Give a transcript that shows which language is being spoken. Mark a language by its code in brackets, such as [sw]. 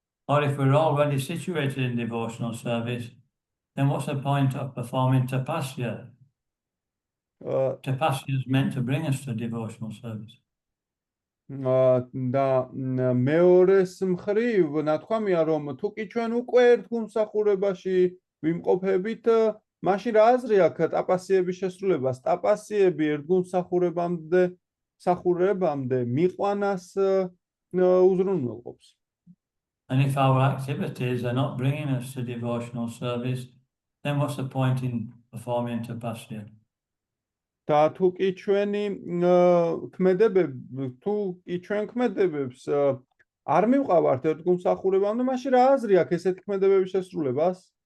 [en] Or if we're already situated in devotional service, then what's the point of performing tapasya? Tapasya is meant to bring us to devotional service. [ka] და მეორეს მხრივ ნათქვამია, რომ თუ კი ჩვენ უკვე ერთგულმსახურებაში ვიმყოფებით, მაშინ რა აზრი აქვს ტაპასიების შესრულებას? ტაპასიები ერთგულმსახურებამდე მიყვანას უზრუნველყოფს. [en] And if our activities are not bringing us to devotional service, then what's the point in performing tapasya? [ka] და თუ კი ჩვენ ქმედებებს არ მივყავართ ერთგულმსახურებამდე, მაშინ რა აზრი აქვს ესეთი ქმედებების შესრულებას?